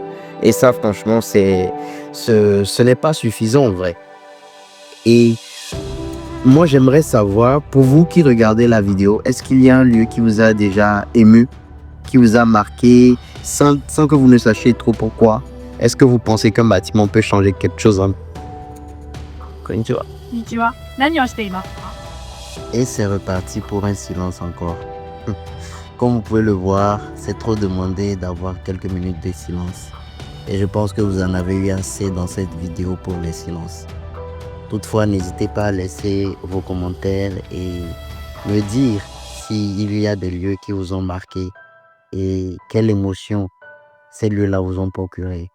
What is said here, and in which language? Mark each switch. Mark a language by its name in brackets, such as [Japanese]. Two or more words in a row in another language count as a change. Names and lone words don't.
[French] Et ça, franchement, ce n'est pas suffisant, en vrai. Et moi, j'aimerais savoir, pour vous qui regardez la vidéo, est-ce qu'il y a un lieu qui vous a déjà ému, qui vous a marqué, sans que vous ne sachiez trop pourquoi? Est-ce que vous pensez qu'un bâtiment peut changer quelque chose en... [Japanese] Konnichiwa. こんにちは。何をしていますか？ [French] Et c'est reparti pour un silence encore. Comme vous pouvez le voir, c'est trop demandé d'avoir quelques minutes de silence. Et je pense que vous en avez eu assez dans cette vidéo pour les silences. Toutefois, n'hésitez pas à laisser vos commentaires et me dire s'il y a des lieux qui vous ont marqué et quelle émotion ces lieux-là vous ont procuré.